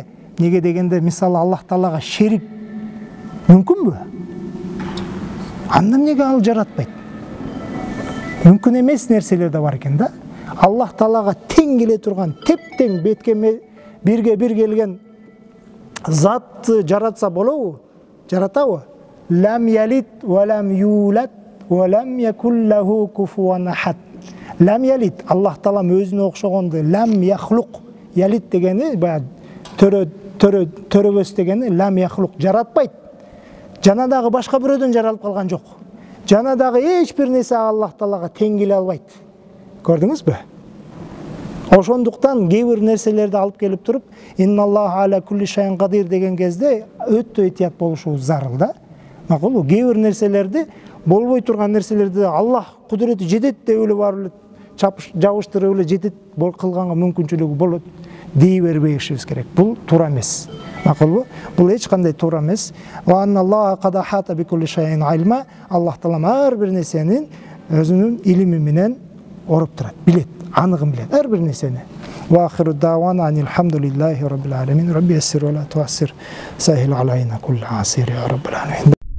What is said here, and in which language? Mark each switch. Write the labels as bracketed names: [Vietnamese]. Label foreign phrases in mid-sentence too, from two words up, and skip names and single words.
[Kyrgyz] Неге дегенде, мисалы Аллах Таалага шерик мүмкүнбү? Анда эмнеге ал жаратпайт? Мүмкүн эмес нерселер да бар экен да. Аллах Таалага тең келе турган, тептең бетке бирге бир келген затты жаратса болобу? Жаратабы? [Arabic] لم يلد ولم يولد ولم يكن له كفوا أحد. لم يلد, [Kyrgyz] Аллах Таалам өзүнө окшогонду, [Arabic] لم يخلق, [Kyrgyz] ялид дегени баягы төрөбөс дегени, [Arabic] لم يخلق [Kyrgyz] жаратпайт. Жана дагы башка бирөөдөн жаралып калган жок. Жана дагы эч бир нерсе Аллах Таалага тең келе албайт. Көрдүңүзбү? Ошондуктан кээ бир нерселерди алып келип туруп, [Arabic] إن الله على كل شيء قدير [Kyrgyz] деген кезде өтө этият болушубуз зарыл да. Макулбу? Кээ бир нерселерди, болбой турган нерселерди Аллах кудурети жетет деп эле барып жабыштырып эле жетет кылганга мүмкүнчүлүгү болот дей бербешибиз керек. Бул туура эмес. Макулбу? Бул эч кандай туура эмес. [Arabic] وأن الله قد أحاط بكل شيء علما. [Kyrgyz] Аллах Таалам ар бир нерсенин өзүнүн илими менен ороп турат, билет, аныгын билет ар бир нерсени. [Arabic] وآخر دعوانا أن الحمد لله رب العالمين. رب يسر ولا تعسر. سهل علينا كل عسير يا رب العالمين.